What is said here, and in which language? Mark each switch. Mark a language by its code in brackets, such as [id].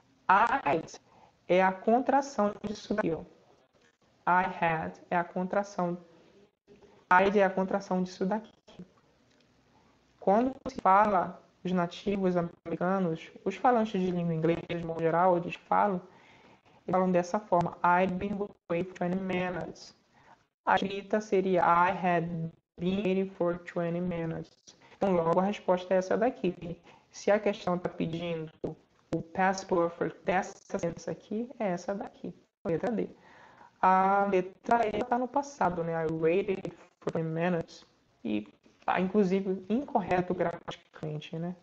[pt] I'd é a contração disso daqui, ó. [en] I had [pt] é a contração. I'd é a contração disso daqui. Quando se fala os nativos americanos, os falantes de língua inglesa, de modo geral, eles falam dessa forma. [en] I'd been waiting for 20 minutes. [pt] A escrita seria [en] I had been waiting for 20 minutes. [pt] Então, logo a resposta é essa daqui. Se a questão está pedindo o past perfect dessa sentença aqui, é essa daqui, a letra D. A letra E está no passado, né? [en] I waited for 20 minutes. [pt] E está, inclusive, incorreto gramaticalmente, né?